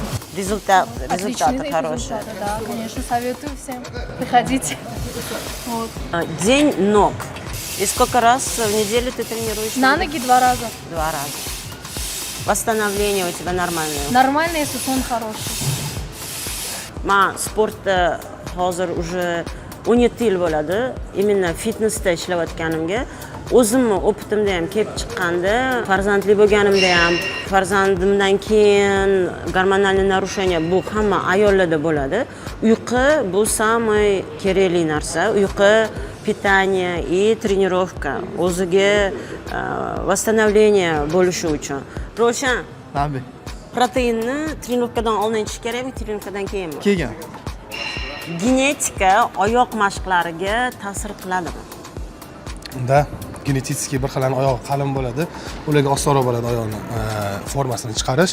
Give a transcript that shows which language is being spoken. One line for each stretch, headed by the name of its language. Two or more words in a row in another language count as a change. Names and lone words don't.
Russian: Результаты Отличные хорошие. результаты, да, конечно, советую всем. Приходите. Вот. День ног. И сколько раз в неделю ты тренируешь? На ноги 2 раза. 2 раза. Восстановление у тебя нормальное? Нормально, если сон хороший.
Uzbek: Sportda hozir уже 17 yil bo'ladi. Именно fitnessda ishlayotganimga, o'zimni opitimda ham kelib chiqqanda, farzandli bo'lganimda ham, farzandimdan keyin gormonal narушение bu hamma ayollarda bo'ladi. Uyqu bu самый kerakli narsa. Uyqu,
Russian: питание и тренировка.
Uzbek: O'ziga восстановление bo'lishi uchun. Roshan, Nabi. proteinni trenirovkadan oldin ichish kerakmi, trenirovkadan keyinmi? Keyin. Genetika oyoq mashqlariga ta'sir qiladimi? Unda genetический bir xillar oyog'i qalin bo'ladi, ularga osonroq bo'ladi oyoqni formasini chiqarish.